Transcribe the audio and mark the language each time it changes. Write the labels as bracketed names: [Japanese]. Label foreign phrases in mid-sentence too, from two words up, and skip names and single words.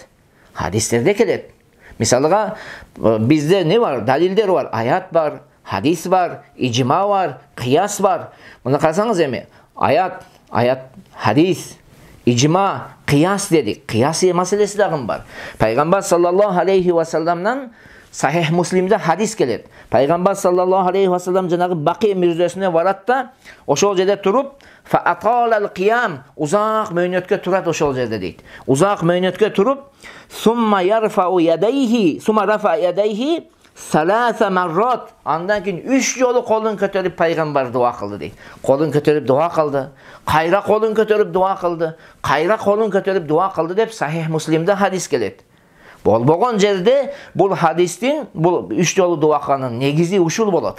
[Kyrgyz] Хадистерде келет. Мисалга бизде не бар? Далилдер бар, аят бар, хадис бар, ижма бар, кыяс бар. Муну карасаңыз эми, аят, хадис, ижма, кыяс дедик. Кыяс маселеси дагы бар. Пайгамбар [Arabic] صلى الله عليه وسلم [Kyrgyz] Сахих Муслимде хадис келет. Пайгамбар [Arabic] صلى الله عليه وسلم [Kyrgyz] жанагы Бақи мирзесине барат да, ошол жерде туруп, [Arabic] فأطال القيام, [Kyrgyz] узак мөйнөткө турат ошол жерде дейт. Узак мөйнөткө туруп, [Arabic] ثم يرفع يديه، ثم رفع يديه ثلاث مرات, [Kyrgyz] андан кийин 3 жолу колун көтөрүп пайгамбар дуа кылды дейт. Колун көтөрүп дуа кылды, кайра колун көтөрүп дуа кылды, кайра колун көтөрүп дуа кылды деп Сахих Муслимде хадис келет. Болбогон жерде бул хадистин, бул 3 жолу дуа кылганын негизи ушул болот.